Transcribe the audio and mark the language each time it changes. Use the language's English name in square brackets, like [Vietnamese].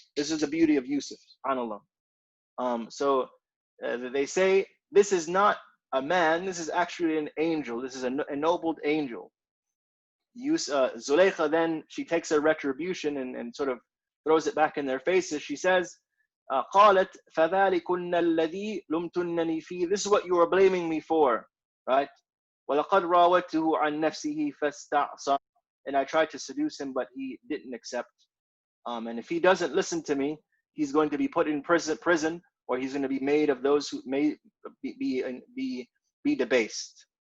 [English] This is the beauty of Yusuf, subhanAllah. So they say this is not a man. This is actually an angel. This is an ennobled angel. Zulaykha then, she takes a retribution and sort of throws it back in their faces. She says, [Arabic] قالت فذلكن الذي لمتنني فيه. [English] This is what you are blaming me for, right? [Arabic] وَلَقَدْ رَاوَدْتُهُ عَنْ نَفْسِهِ فَاسْتَعْصَى. [English] And I tried to seduce him, but he didn't accept. And if he doesn't listen to me, he's going to be put in prison, or he's going to be made of those who may be debased.